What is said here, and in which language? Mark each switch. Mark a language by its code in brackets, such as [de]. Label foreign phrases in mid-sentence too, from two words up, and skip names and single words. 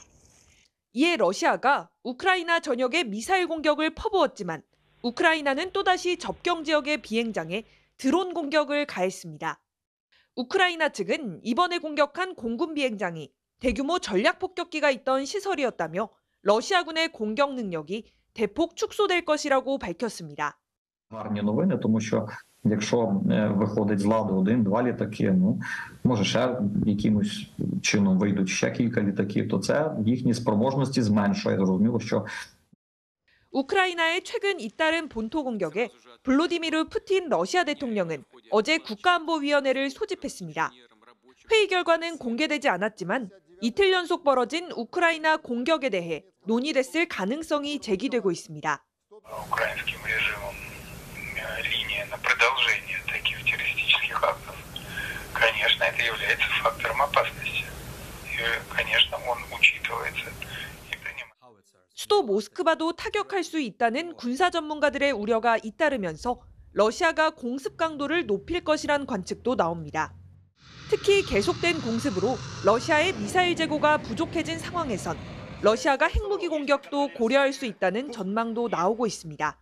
[ko] 이에 러시아가 우크라이나 전역에 미사일 공격을 퍼부었지만 우크라이나는 또다시 접경 지역의 비행장에 드론 공격을 가했습니다. 우크라이나 측은 이번에 공격한 공군 비행장이 대규모 전략 폭격기가 있던 시설이었다며 러시아군의 공격 능력이 대폭 축소될 것이라고 밝혔습니다. [uk] Гарні новини, тому що якщо виходить з ладу 1-2 літаки, може ще якимось чином вийдуть ще кілька літаків, то це їхні спроможності зменшує. Зрозуміло, що [ko] 우크라이나의 최근 잇따른 본토 공격에 블라디미르 푸틴 러시아 대통령은 어제 국가안보위원회를 소집했습니다. 회의 결과는 공개되지 않았지만 이틀 연속 벌어진 우크라이나 공격에 대해 논의됐을 가능성이 제기되고 있습니다. [ru] Украинским режимом линия на продолжение таких террористических актов, конечно, это является фактором опасности. И, конечно, он учитывается. [ko] 수도 모스크바도 타격할 수 있다는 군사 전문가들의 우려가 잇따르면서 러시아가 공습 강도를 높일 것이란 관측도 나옵니다. 특히 계속된 공습으로 러시아의 미사일 재고가 부족해진 상황에선 러시아가 핵무기 공격도 고려할 수 있다는 전망도 나오고 있습니다.